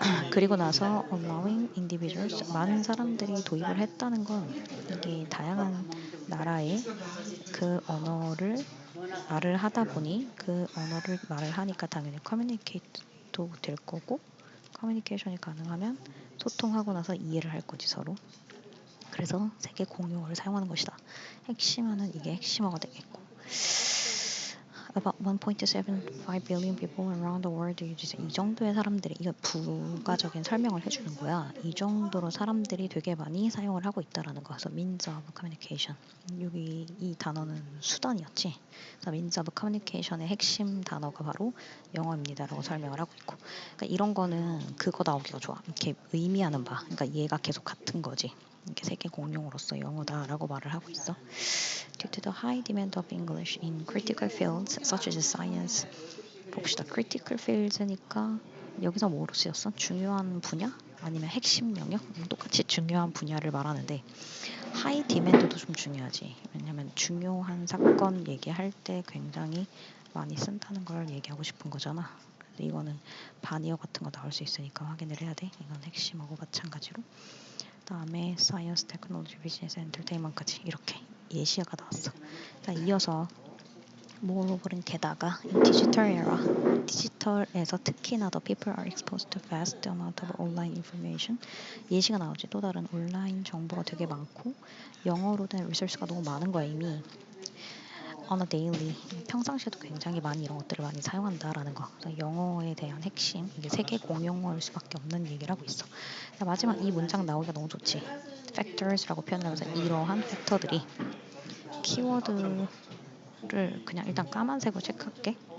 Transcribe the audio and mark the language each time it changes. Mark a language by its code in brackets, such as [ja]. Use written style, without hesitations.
[ko] 그리고 나서 [en] allowing individuals, [ko] 많은 사람들이 도입을 했다는 건 이게 다양한 나라의 그 언어를 말을 하다 보니 그 언어를 말을 하니까 당연히 커뮤니케이트도 될 거고, 커뮤니케이션이 가능하면 소통하고 나서 이해를 할 거지 서로. 그래서 세계 공용어를 사용하는 것이다. 핵심어는 이게 핵심어가 되겠고, [en] About 1.75 billion people around the world use. [ko] 이 정도의 사람들이, 이거 부가적인 설명을 해주는 거야. 이 정도로 사람들이 되게 많이 사용을 하고 있다라는 거. 그래서 [en] means of communication. [ko] 여기 이 단어는 수단이었지. 그래서 [en] means of communication [ko] 의 핵심 단어가 바로 영어입니다라고 설명을 하고 있고. 그러니까 이런 거는 그거 나오기가 좋아. 이렇게 의미하는 바. 그러니까 얘가 계속 같은 거지. 이게 세계 공용어로서 영어다라고 말을 하고 있어. [en] Due to the high demand of English in critical fields such as science. [ko] 봅시다. critical fields니까 여기서 뭐로 쓰였어? 중요한 분야? 아니면 핵심 영역? 똑같이 중요한 분야를 말하는데 high demand도 좀 중요하지. 왜냐면 중요한 사건 얘기할 때 굉장히 많이 쓴다는 걸 얘기하고 싶은 거잖아. 그래서 이거는 반이어 같은 거 나올 수 있으니까 확인을 해야 돼. 이건 핵심하고 마찬가지로. 다음에 Science, Technology, Business, Entertainment까지 이렇게 예시가 나왔어. 자, 이어서 [en] Moreover는 [ko] 게다가 [en] in digital era, [ko] 디지털에서 특히나 [en] the people are exposed to vast amount of online information. [ko] 예시가 나오지. 또 다른 온라인 정보가 되게 많고 영어로 된 리소스가 너무 많은 거야 이미. [en] On a daily, [ko] 평상시에도 굉장히 많이 이런 것들을 많이 사용한다라는 거. 그래서 영어에 대한 핵심, 이게 세계 공용어일 수밖에 없는 얘기를 하고 있어. 마지막 이 문장 나오기가 너무 좋지. Factors라고 표현을 하면서 이러한 팩터들이 키워드를 그냥 일단 까만색으로 체크할게.